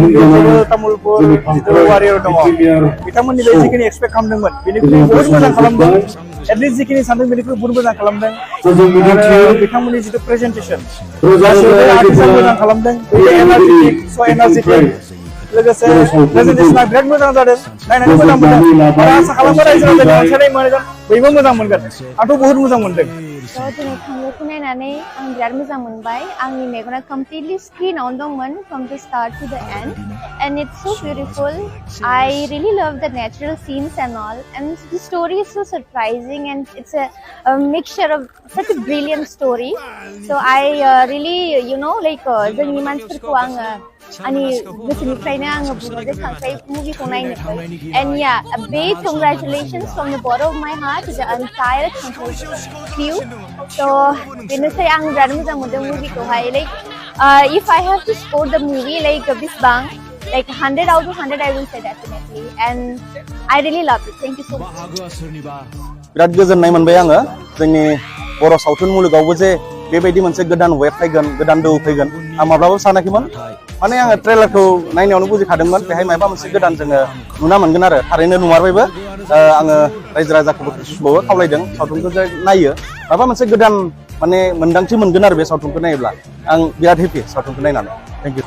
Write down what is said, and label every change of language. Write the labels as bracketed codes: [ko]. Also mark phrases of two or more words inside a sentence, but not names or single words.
[brx] बेयावबो तामुलपुर जिथु वारियर दङ बिथांमोननिफ्राय जिखिनि एक्सपेक्ट खालामदोंमोन बेनिख्रुइ बहुद मोजां खालामदों एटलिस्ट जिखिनि सानदों बेनिख्रुइ बहुद मोजां खालामदों आरो बिथांमोननि जिथु प्रेजेन्टेसन गासैबो आर्टिस्टआ मोजां खालामदों एनार्जेटिक स' एनार्जेटिक लोगोसे प्रेजेन्टेसना बिराद मोजां जादों नायनानै मोजां मोनदों आरो आसा खालामो रायजो राजानि अनसायनाय मोनगोन बयबो मोजां मोनगोन आंथ' बहुद मोजां मोनदों [en] So [brx] दिनै खांख्राइखौ नायनानै आं बिराद मोजां मोनबाय आंनि मेगना completely screen-आवनो दंमोन [en] from the start to the end and it's so beautiful. I really love the natural scenes and all and the story is so surprising and it's a mixture of such a brilliant story. So I really like [brx] जोंनि मानसिफोरखौ आङो आंनि गोसोनिफ्रायनो आङो बुङो जे खांख्राइ मुभिखौ नायनो फै [en] and yeah a big congratulations from the bottom of my heart to the entire crew. So [brx] बेनोसै आं बिराद मोजां मोनदों मुभिखौहाय [en] like if I have to score the movie like बिसिबां like 100 out of 100 I will say definitely and I really loved it. Thank you so much. [brx] बिराद गोजोननाय मोनबाय आङो जोंनि बर' सावथुन मुलुगावबो जे बेबायदि मोनसे गोदान वेब फैगोन गोदान दोहौ फैगोन आं माब्लाबाबो सानाखैमोन माने आङो ट्रेलारखौ नायनायावनो बुजिखादोंमोन बेहाय माबा मोनसे गोदान जोङो नुना मोनगोन आरो थारैनो नुमारबायबो आङो रायजो राजाखौबो खावलायदों सावथुनखौ जे नायो माबा मोनसे गोदान माने मोन्दांथि मोनगोन आरो बे सावथुनखौ नायोब्ला आं बिराद हेपि सावथुनखौ नायनानै [en] thank you